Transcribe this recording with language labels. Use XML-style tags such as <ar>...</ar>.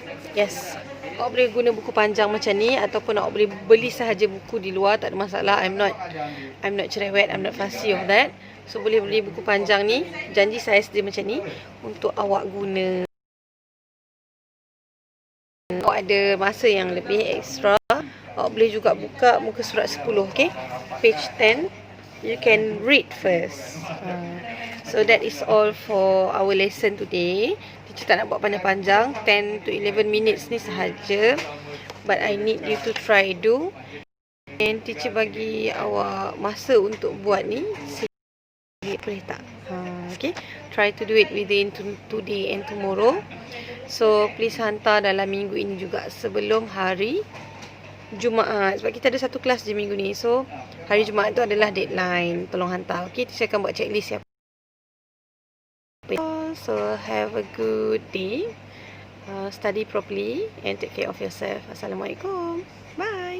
<ms>Yes, awak boleh guna buku panjang macam ni, ataupun awak boleh beli sahaja buku di luar, tak ada masalah.</ms> <en>I'm not cerewet, I'm not fussy of that.</en> <ms>So boleh beli buku panjang ni, janji saiz dia macam ni, untuk awak guna. Awak ada masa yang lebih extra, awak boleh juga buka muka surat 10, okay?</ms> <en>Page 10, you can read first. So that is all for our lesson today.</en> <ms>Teacher tak nak buat panjang-panjang,</ms> <en>10 to 11 minutes</en> <ms>ni sahaja.</ms> <en>But I need you to try do. And teacher</en> <ms>bagi awak masa untuk buat ni. Boleh tak?</ms> <en>Okay. Try to do it within today and tomorrow.</en> <ms>So, please hantar dalam minggu ini juga sebelum hari Jumaat. Sebab kita ada satu kelas je minggu ni. So, hari Jumaat tu adalah deadline. Tolong hantar. Okay, teacher akan buat checklist siapa.</ms> <en>So, have a good day. Study properly and take care of yourself. Assalamualaikum. Bye.</en>